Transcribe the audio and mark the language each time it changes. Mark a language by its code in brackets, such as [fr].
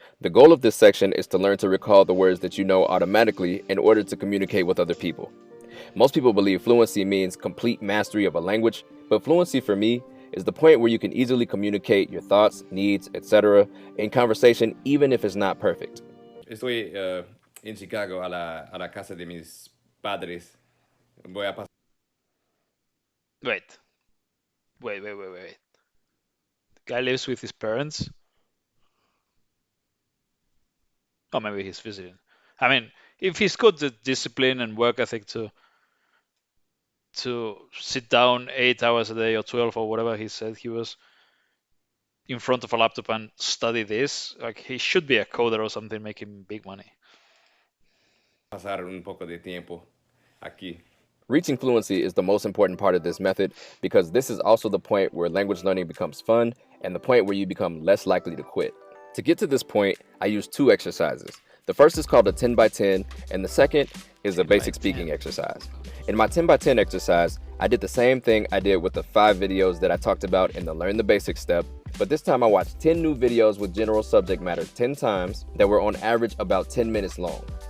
[en] The goal of this section is to learn to recall the words that you know automatically in order to communicate with other people. Most people believe fluency means complete mastery of a language, but fluency for me is the point where you can easily communicate your thoughts, needs, etc. in conversation, even if it's not perfect. [es] Estoy en Chicago a la casa de mis padres. Voy a pasar. [en] Wait. The guy lives with his parents? Or maybe he's visiting. I mean, if he's got the discipline and work ethic to sit down 8 hours a day or 12 or whatever he said he was in front of a laptop and study this, like he should be a coder or something making big money. [es] Pasar un poco de tiempo aquí. [en] Reaching fluency is the most important part of this method because this is also the point where language learning becomes fun and the point where you become less likely to quit. To get to this point, I use 2 exercises. The first is called a 10 by 10 and the second is a basic speaking exercise. In my 10 by 10 exercise, I did the same thing I did with the 5 videos that I talked about in the Learn the Basics step, but this time I watched 10 new videos with general subject matter 10 times that were on average about 10 minutes long.